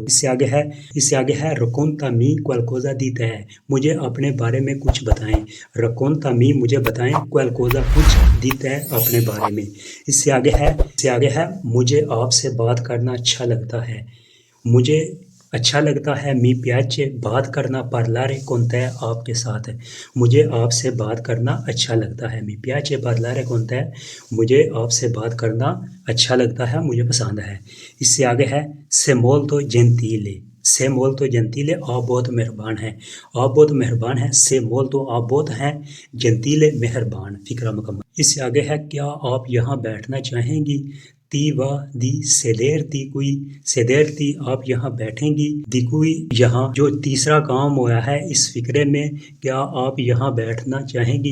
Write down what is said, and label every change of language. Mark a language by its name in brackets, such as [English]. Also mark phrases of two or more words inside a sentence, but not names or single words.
[Hindi] इससे आगे है [Italian] racconta mi qualcosa di te, [Hindi] मुझे अपने बारे में कुछ बताएं। [Italian] racconta mi, [Hindi] मुझे बताएं, क्वालकोजा कुछ दीता है अपने बारे में। इससे आगे है मुझे आपसे बात करना अच्छा लगता है। मुझे अच्छा लगता है [Italian] mi piace [Hindi] बात करना [Italian] parlare con te, [Hindi] आपके साथ। मुझे आपसे बात करना अच्छा लगता है। [Italian] mi piace parlare con te, [Hindi] मुझे आपसे बात करना अच्छा लगता है, मुझे पसंद है। इससे आगे है [Italian] से molto gentile, से molto gentile, [Hindi] आप बहुत मेहरबान हैं। आप बहुत मेहरबान हैं। [Italian] से molto, [Hindi] आप बहुत हैं, gentile मेहरबान। फिक्रा मुकम्मल। इससे आगे है क्या आप यहाँ बैठना चाहेंगी। [Italian] ti va di sederti qui, [Hindi] सेदेरती आप यहाँ बैठेंगी। दिकुई यहाँ, जो तीसरा काम हुआ है इस फिक्रे में, क्या आप यहाँ बैठना चाहेंगी।